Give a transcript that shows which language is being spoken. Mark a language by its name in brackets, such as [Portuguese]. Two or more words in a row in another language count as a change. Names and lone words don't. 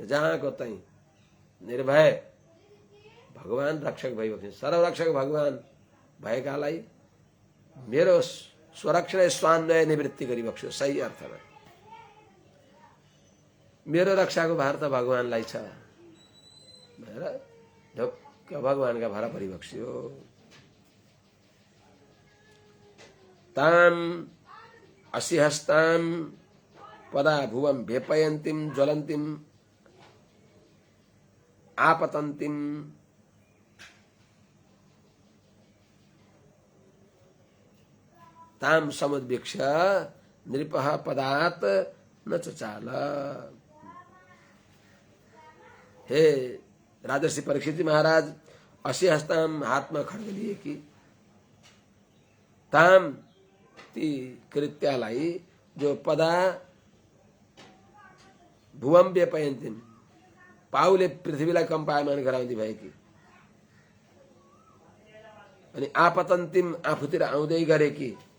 [Nepali] जहाँको तै निर्भय भगवान रक्षक भइबक्सेन। सर्वरक्षक भगवान भएकालाई मेरो स्वरक्षण स्वान्वय निवृत्ति गरिबक्स्यो। सही अर्थमा मेरो रक्षाको भार त भगवानलाई छ भनेर ढुक्क भगवानका भर परिबक्स्यो। [Sanskrit] ताम असिहस्ताम पदा भुवम व्यपयन्तीम ज्वलन्तीम आपतन्तीम ताम समुद्भिक्ष नृपः पदात न चचाल। [Nepali] हे राजर्षि परीक्षित महाराज, असिहस्ताम हातमा खड्ग लिए कि ताम ती कृत्यालाई जो [Sanskrit] पदा भुवम व्यपयन्तीम [Nepali] पाउले पृथ्वीलाई कम्पायमान गराउँदै भएकी अनि आपतन्तीम आफूतिर आउँदै गरेकी